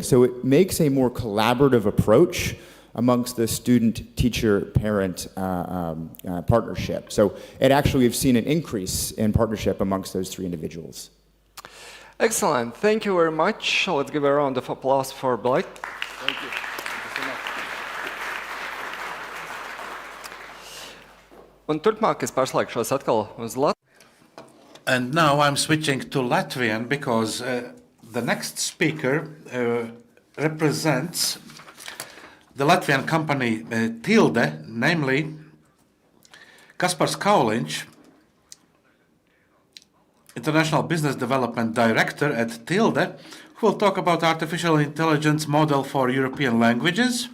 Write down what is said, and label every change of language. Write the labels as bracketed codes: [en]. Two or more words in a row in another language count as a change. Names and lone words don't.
[en] So it makes a more collaborative approach amongst the student-teacher-parent partnership. So it actually, we've seen an increase in partnership amongst those three individuals. Excellent. Thank you very much. Let's give a round of applause for Blake. Thank you. [lv] Un turpmāk es pārslēgšos atkal uz Latviju. [en] And now I'm switching to Latvian because the next speaker represents the Latvian company Tilde, namely Kaspars Kauliņš, International Business Development Director at Tilde, who will talk about artificial intelligence model for European languages.